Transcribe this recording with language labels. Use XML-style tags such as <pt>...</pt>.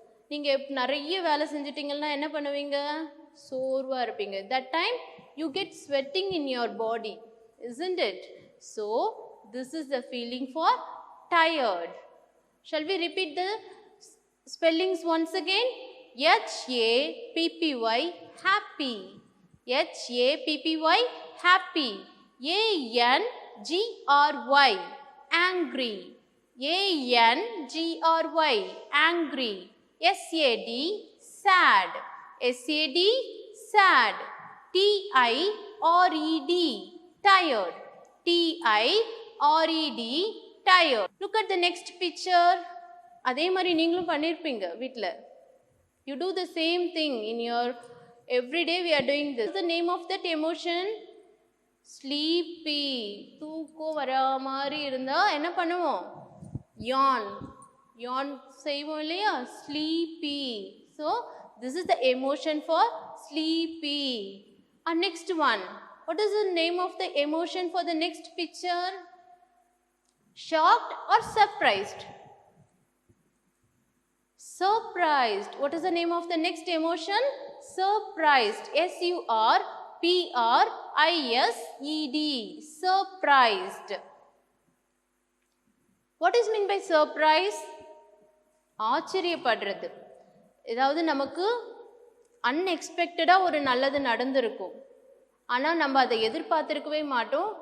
<ta>நீங்க நிறைய வேலை செஞ்சிட்டீங்கன்னா என்ன பண்ணுவீங்க? சோர்வா இருப்பீங்க.</ta> <en>That time you get sweating in your body, isn't it? So this is the feeling for tired. Shall we repeat the spellings once again? H-A-P-P-Y, happy. H-A-P-P-Y, happy. A-N-G-R-Y, angry. A-N-G-R-Y, angry. S-A-D, sad. S-A-D, sad. T-I-R-E-D, tired. T-I-R-E-D, tired. Look at the next picture.</en> <ta>அதே மாதிரி நீங்களும் பண்ணியிருப்பீங்க வீட்டில்.</ta> <en>You do the same thing in your every day. We are doing this. What is the name of that emotion? Sleepy.</en> <ta>தூக்கம் வரா மாதிரி இருந்தா என்ன பண்ணுவோம்? Yawn. Yawn செய்வோம் இல்லையா?</ta> <en>Sleepy. So this is the emotion for sleepy. And next one. What is the name of the emotion for the next picture? Shocked or surprised? Surprised. What is the name of the next emotion? Surprised. S-U-R-P-R-I-S-E-D. Surprised. What is mean by surprise?</en> <ta>ஆச்சரியப்படுறது. ஏதாவது நமக்கு அன்எக்ஸ்பெக்டடாக ஒரு நல்லது நடந்திருக்கும். ஆனால் நம்ம அதை எதிர்பார்த்துருக்கவே மாட்டோம்.</ta>